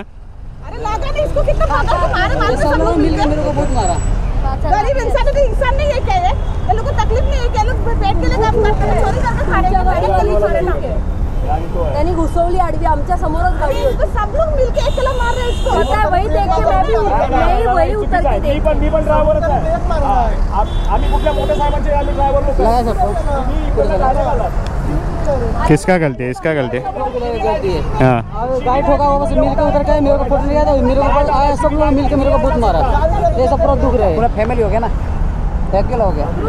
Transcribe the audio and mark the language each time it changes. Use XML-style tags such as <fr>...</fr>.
<hi>अरे लागा नहीं, इसको कितना मारे मारे सब लोग मिलके मेरे को बहुत मारा. गरीब इंसान है, इंसान नहीं है क्या ये? ये लोग को तकलीफ नहीं है क्या? लोग पेट के लिए काम करते हैं, चोरी करके खाने का गाड़ी गली छोड़े ना.</hi> <mr>त्यांनी घुसवली आडवी आमच्या समोरच गाडी होती.</mr> <hi>सब लोग मिलके एकला मार रहे इसको. पता है, वही देख के मैं वही उतर के देख.</hi> <mr>मी पण ड्रायव्हरच आहे. आम्ही कुठल्या मोठ्या साहेबांचे आम्ही ड्रायव्हर लोक नाही सर.</mr> <hi>किसका गलती है? इसका गलती है. हाँ, गाड़ी ठोका होगा से मिलके उतर के मेरे को फोटो लिया था. मेरे को आया सब लोग मिलके मेरे को बहुत मारा. ये सब पूरा दुख रहा है. पूरा फॅमिली हो गया ना, अकेला हो गया.</hi>